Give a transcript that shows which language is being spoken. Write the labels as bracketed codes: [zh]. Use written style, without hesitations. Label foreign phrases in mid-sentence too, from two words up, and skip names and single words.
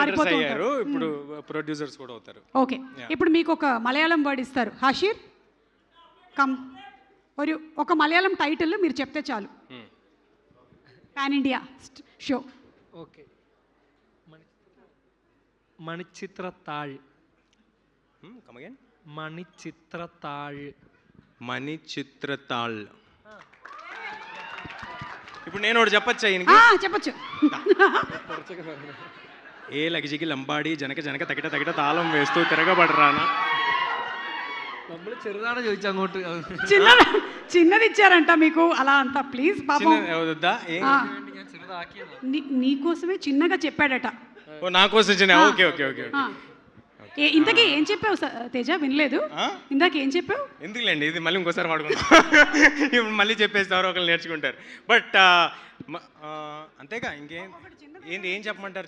[te] డైరెక్టర్స్ మారిపోతూ అయ్యారు, ఉంటారు. ఇప్పుడు ప్రొడ్యూసర్స్ కూడా అవుతారు. ఓకే, ఇప్పుడు మీకు ఒక మలయాళం వర్డ్ ఇస్తారు. హాషీర్ కమ్, ఒక మలయాళం టైటిల్ మీరు చెప్తే చాలు. [en] Pan India show. [te] ఓకే, [ml] മണിച്ചിത്രത്താഴ്. [en] Come again? [ml] മണിച്ചിത്രത്താഴ്. [te] మణిచిత్రతాళ్. ఇప్పుడు నేను ఒకటి చెప్పచ్చా ఈయనకి? చెప్పచ్చు. ఏ లగిజికి లంబాడి జనక జనక తగిట తగిట తాళం వేస్తూ తిరగబడరానా. [ml] നമ്മൾ ചെറുതാണ് ചോദിച്ചു അങ്ങോട്ട്. [te] చిన్నది ఇచ్చారంట మీకు అలా అంతా. ప్లీజ్ పాపం వద్దా? [ml] ഞാൻ ചെറുതാക്കിയതാ. [te] నీకోసమే చిన్నగా చెప్పాడట. ఓ నా కోసం చిన్న. [en] Okay okay okay okay. [te] ఇంతకీ ఏం చెప్పావు తేజ? వినలేదు. ఇందాక ఏం చెప్పావు? ఎందుకులేండి, ఇది మళ్ళీ ఇంకోసారి వాడుకుందాం. ఇప్పుడు మళ్ళీ చెప్పేసి ఎవరో ఒకరు నేర్చుకుంటారు. బట్ అంతేగా ఇంకేం ఏం చెప్పమంటారు?